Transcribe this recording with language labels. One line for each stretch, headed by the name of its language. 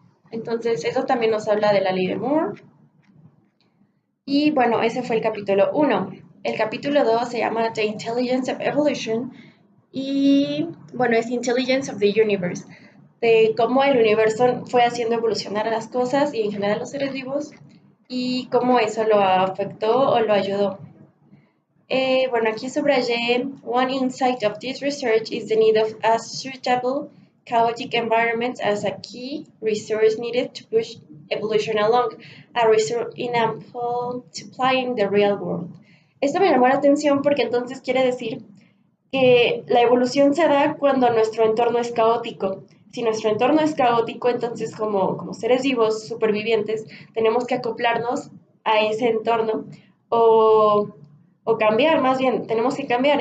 Spanish: Entonces, eso también nos habla de la ley de Moore. Y bueno, ese fue el capítulo 1. El capítulo 2 se llama The Intelligence of Evolution Y bueno, es Intelligence of the Universe, de cómo el universo fue haciendo evolucionar a las cosas y en general a los seres vivos y cómo eso lo afectó o lo ayudó. Bueno, aquí subrayé,
English: one insight of this research is the need of a suitable chaotic environment as a key resource needed to push evolution along, a resource inample to apply in the real world.
Spanish: Esto me llamó la atención porque entonces quiere decir que la evolución se da cuando nuestro entorno es caótico. Si nuestro entorno es caótico, entonces como seres vivos, supervivientes, tenemos que acoplarnos a ese entorno o, o cambiar, más bien, tenemos que cambiar.